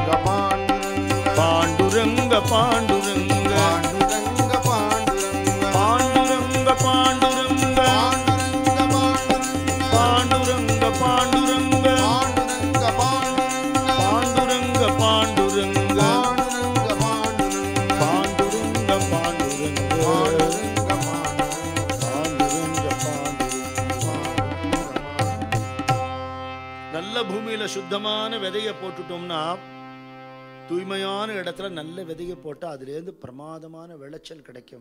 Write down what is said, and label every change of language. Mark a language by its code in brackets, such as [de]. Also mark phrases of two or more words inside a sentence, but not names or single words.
[mr] पांडुरंग पांडुरंग पांडुरंग पांडुरंग [ta] पांडुरंग पांडुरंग पांडुरंग पांडुरंग पांडुरंग पांडुरंग நல்ல பூமியில சுத்தமான விதையை போட்டுட்டோம்னா, தூய்மையான இடத்துல நல்ல விதையை போட்டால் அதுலேருந்து பிரமாதமான விளைச்சல் கிடைக்கும்.